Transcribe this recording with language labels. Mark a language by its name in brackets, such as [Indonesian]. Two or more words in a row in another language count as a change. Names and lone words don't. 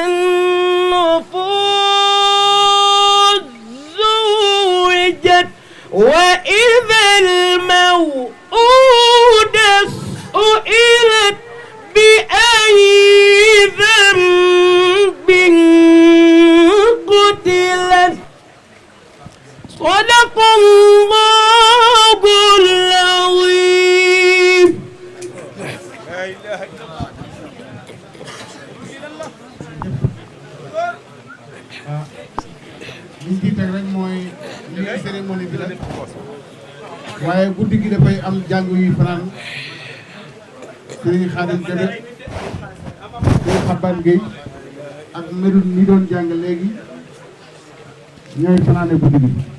[Arabic] النفوس زوجت وإذا الموءودة سئلت بأي ذنب قتلت صدق الله العظيم. لا إله إلا الله. [Wolof] liñ ciy teg rek mooy lii cérémonie bi la waaye guddi gi dafay am jàng yu fanaan Serigne Khadim Kébé Serigne Xaban Gueye ak Medoune mi doon jàng léegi ñooy fanaane guddi gi